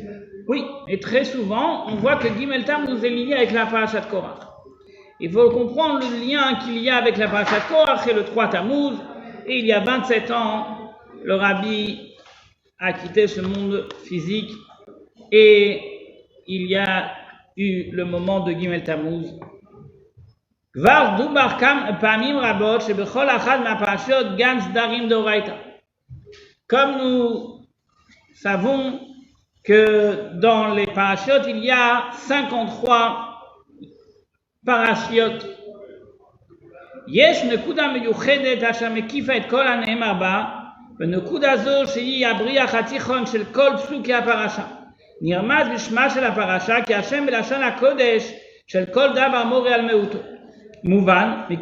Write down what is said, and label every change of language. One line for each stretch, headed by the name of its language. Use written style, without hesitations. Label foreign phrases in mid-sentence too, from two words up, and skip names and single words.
French: Oui, et très souvent, on voit que Gimel Tammuz est lié avec la paracha de Korach. Il faut comprendre le lien qu'il y a avec la paracha de Korach et le 3 Tammuz. Et il y a 27 ans, le Rabbi a quitté ce monde physique et il y a eu le moment de Gimel Tammuz.
Hebrew: כבר דובר פעמים רבות שבכל אחד מפרשיות נג סדרים דאורייתא.
French: Comme nous savons que dans les parashiot, il y a 53 parashiot.
Hebrew: יש נקודה מיוחדת אשר מקיפה את כל הנאמר בה, ונקודה זו שהיא הבריח התיכון של כל פסוקי הפרשה. נרמז בשמה של הפרשה כי השם בלשון הקודש של כל דבר מורה על מהותו.